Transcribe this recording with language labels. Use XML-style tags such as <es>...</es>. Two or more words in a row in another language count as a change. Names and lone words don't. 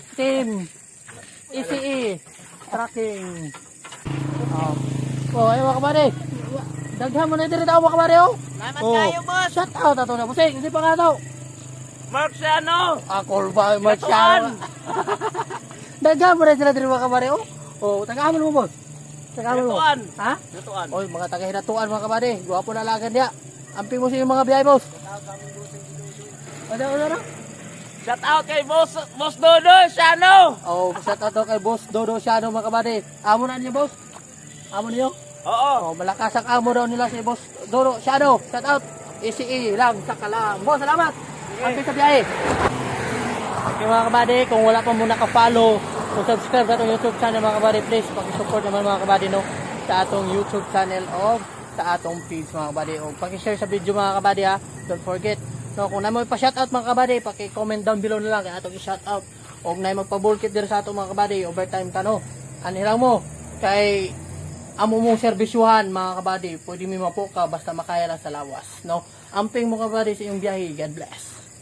<en>Team ECE Tracking.</en> <ceb>Oh. Oh, ayun mga kabady. Daghan mo na dito mga kabady oh. Salamat Oh. kayo, boss.</ceb> <en>Shout out</en> <ceb>ato na boss. Hindi pa nga daw. Marciano. Ako ba masyado. Daghan mo na sila dito mga kabady oh. Oh, tagaan mo boss. Tagaan mo. Hinatuan. Ha? Lutuan. Oy, mga taga-hinatuan mga kabady. Guwapo na lagan dia. Ampi mo sa yung mga biyahe boss. Ano?</ceb> <en>Shout out</en> <ceb>kay Boss Dodo, Shano. Oh,</ceb> <en>shout out</en> <ceb>daw kay Boss Dodo Siano mga kabady. Amo na niyo boss? Amo niyo? Oo. Oh, malakas ang amo daw nila si Boss Dodo Siano.</ceb> <en>Shout out.</en> <ceb>ECE lang, saka lang. Boss, salamat. Ampi sa biyahe. Okay mga kabady, kung wala pa muna ka-follow, kung subscribe sa atong YouTube channel mga kabady, please paki-support naman mga kabady no sa atong YouTube channel o sa atong page mga kabady. O paki-share sa video mga kabady ha.</ceb> <en>Don't forget. No,</en> <ceb>kung na mo pa-shoutout mga kabady, paki-</ceb> <en>comment down below</en> <ceb>na lang kay atong i-shoutout. O kung na magpa-bulkit dir sa atong mga kabady, overtime ka no. Anilang mo kay amo mong serbisyuhan mga kabady, pwede mi mapo ka basta makaya lang sa lawas, no. Amping mo kabady sa iyong biyahe.</ceb> <en>God bless.</en>